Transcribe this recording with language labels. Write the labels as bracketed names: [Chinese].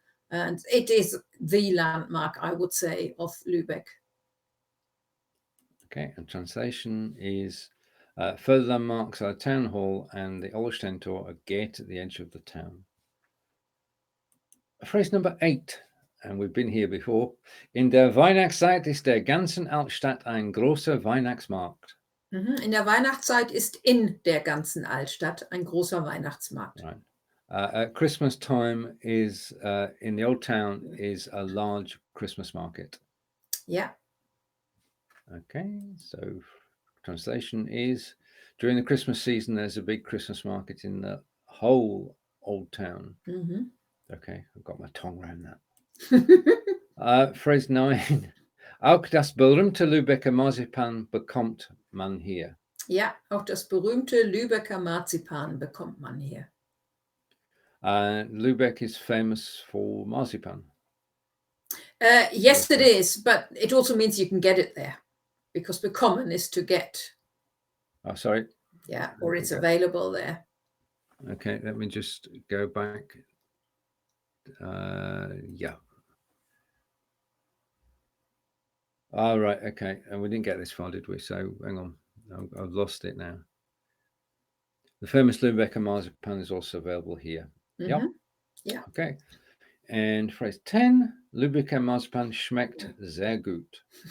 [English] And it is the landmark, I would say, of Lübeck. Okay, and translation is, further landmarks are town hall and the Holstentor, a gate at the edge of the town. Phrase number 8. And we've been here before. [German] In der Weihnachtszeit ist der ganzen Altstadt ein großer Weihnachtsmarkt. In der Weihnachtszeit ist in der ganzen Altstadt ein großer Weihnachtsmarkt. [English] Right. At Christmas time is in the old town is a large Christmas market. Yeah. Okay, so translation is, during the Christmas season, there's a big Christmas market in the whole old town. Okay, I've got my tongue around that. Phrase 9. [German] Auch das berühmte Lübecker Marzipan bekommt man hier. Ja, auch das berühmte Lübecker Marzipan bekommt man hier. [English] Lübeck is famous for marzipan. Yes, it is, but it also means you can get it there, because bekommen is to get. Oh, sorry. Yeah, or it's available there. Okay, let me just go back. Yeah. All right, okay. And we didn't get this far, did we? So hang on. I've lost it now. The famous Lübecker Marzipan is also available here. Yep. Yeah. Okay. And phrase 10. [German] Lübecker Marzipan schmeckt sehr gut.